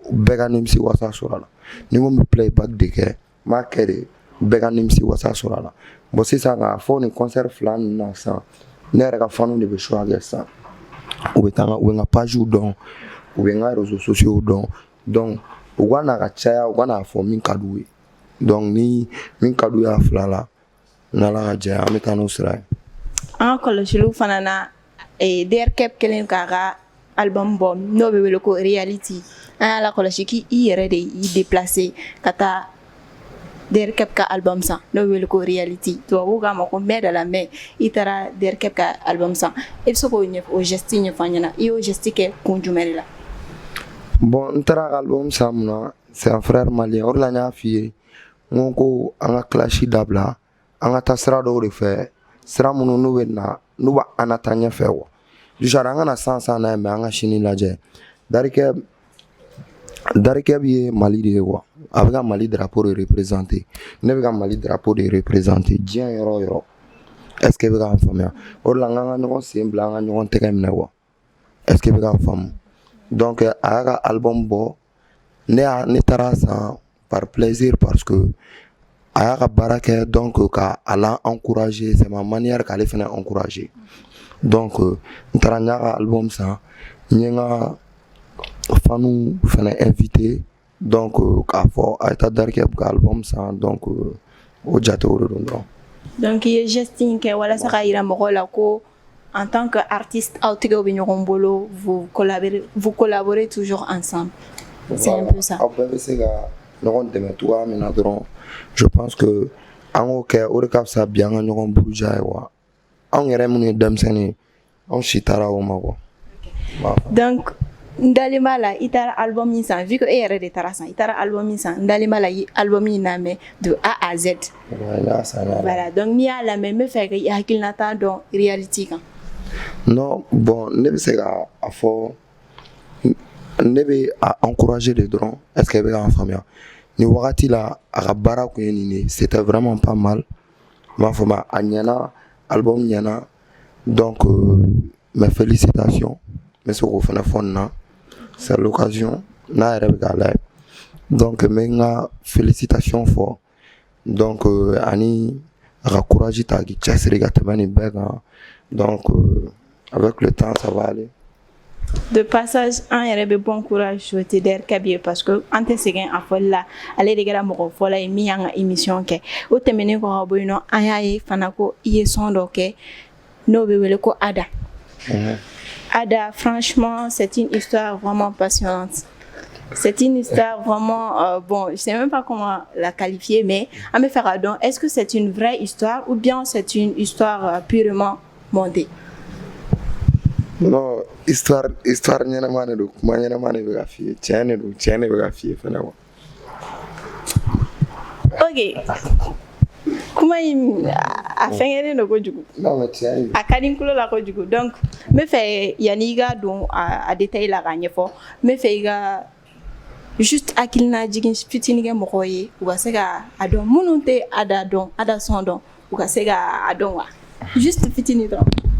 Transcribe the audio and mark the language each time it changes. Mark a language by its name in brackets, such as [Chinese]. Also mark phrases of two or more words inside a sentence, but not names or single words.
[Bambara] bɛɛ ka nimisi wasa sɔrɔ a la ni n ko n bɛ playback de kɛ n b'a kɛ de bɛɛ ka nimisi wasa sɔrɔ a la bon sisan k'a fɔ nin concert fila ninnu na sisan ne yɛrɛ ka faniw de bɛ choix kɛ sisan u bɛ taa u bɛ n ka page dɔn u bɛ n ka [French] réseaux sociaux [Bambara] dɔn donc u ka na ka caya u ka n'a fɔ min ka d'u ye donc ni min ka d'u ye a fila la n'Ala ka jɛ an bɛ taa n'o sira ye. An ka kɔlɔsiliw fana na DRCAP kelen k'a ka album bɔ n'o bɛ wele ko reality an y'a lakɔlɔsi k'i yɛrɛ de y'i déplacé ka taa DRCAP ka album san n'o bɛ wele ko reality tubabuw k'a ma ko [French] mets de la main [Bambara] i taara DRCAP ka album san i bɛ se k'o geste ɲɛfɔ an ɲɛna i y'o geste kɛ kun jumɛn de la. Bon n taara ka album san mun na [French] c'est un frère malien [Bambara] o de la n y'a f'i ye n ko an ka clash dabila an ka taa sira dɔw de fɛ sira minnu n'u bɛ an na taa ɲɛfɛ [French] quoi déjà [Bambara] an kana san n'a ye mais an ka sini lajɛ DRCAP ye Mali de ye quoi a bɛ ka Mali drapeau de représenter ne bɛ ka Mali drapeau de représenter diɲɛ yɔrɔ o yɔrɔ [French] est ce que [Bambara] bɛ k'an faamuya o de la n k'an ka ɲɔgɔn sen bila an ka ɲɔgɔn tɛgɛ minɛ [French] quoi est ce que [Bambara] bɛ k'an faamu donc a y'a ka album bɔ ne taara san [French] par plaisir parce que [Bambara] a y'a ka baara kɛ donc ka ala encourager [French] c'est ma manière [Bambara] k'ale fana encourager donc n taara n y'a ka album san n ye n ka faniw fana invité donc k'a fɔ a ye taa DRCAP ka album san donc o jatew de don dɔrɔn. Donc i ye geste in kɛ walasa ka yira mɔgɔw la ko [French] en tant que artiste [Bambara] aw tɛgɛw bɛ ɲɔgɔn bolo [French] vous collaborez toujours ensemble. C'est un peu ça. [Bambara] aw bɛɛ bɛ se ka ɲɔgɔn dɛmɛ cogoya min na dɔrɔn [French] je pense que [Bambara] an k'o kɛ o de ka fisa bi an ka ɲɔgɔn buruja ye wa anw yɛrɛ minnu ye denmisɛnnin ye anw si taara o ma quoi. Donc n dalen b'a la i taara album min san [French] vu que [Bambara] e yɛrɛ de taara san i taara album min san n dalen b'a la i album min lamɛn de [French] A à Z. [Bambara] Voilà donc n'i y'a lamɛn n bɛ fɛ k'i hakilinata dɔn reality kan. [French] Non bon [Bambara] ne bɛ se ka a fɔ ne bɛ a encourager de dɔrɔn [French] est ce que [Bambara] bɛ k'an faamuya ni wagati la a ka baara kun ye nin de [French] c'était vraiment pas mal [Bambara] n b'a fɔ ma a ɲɛna album ɲɛna [French] donc mes félicitations [Bambara] n bɛ se k'o fana fɔ nin na [French] c'est l'occasion [Bambara] n'a yɛrɛ bɛ k'a layɛ donc n bɛ n ka félicitations fɔ donc ani a ka courage ta k'i cɛsiri ka tɛmɛ nin bɛɛ kan [French] donc avec le temps ça va aller. De passage [Bambara] an yɛrɛ bɛ [French] bon courage [Bambara] souhaiter DRCAP ye [French] parce que [Bambara] an tɛ sɛgɛn a fɔli la ale de kɛra mɔgɔ fɔlɔ ye min y'an ka émission kɛ o tɛmɛnen kɔ ka bɔ yen nɔ an y'a ye fana ko i ye son dɔ kɛ n'o bɛ wele ko Ada. [French] Ada franchement c'est une histoire vraiment passionnante. C'est une histoire vraiment bon je sais même pas comment la qualifier mais [Bambara] an bɛ fɛ ka dɔn [French] est-ce que c'est une vraie histoire ou bien c'est une histoire purement montée. [Bambara] Non histoire ɲɛnama de don kuma ɲɛnama de bɛ ka f'i ye tiɲɛ de don tiɲɛ de bɛ ka f'i ye fana quoi. Ok kuma in a fɛngɛlen don kojugu a ka di n tulo la kojugu donc n bɛ fɛ yanni i ka don a détail la k'a ɲɛfɔ n bɛ fɛ i ka juste hakilina jigin fitinin kɛ mɔgɔw ye u ka se ka a dɔn minnu tɛ Ada dɔn Ada son dɔn u ka se ka a dɔn wa juste fitinin dɔrɔn.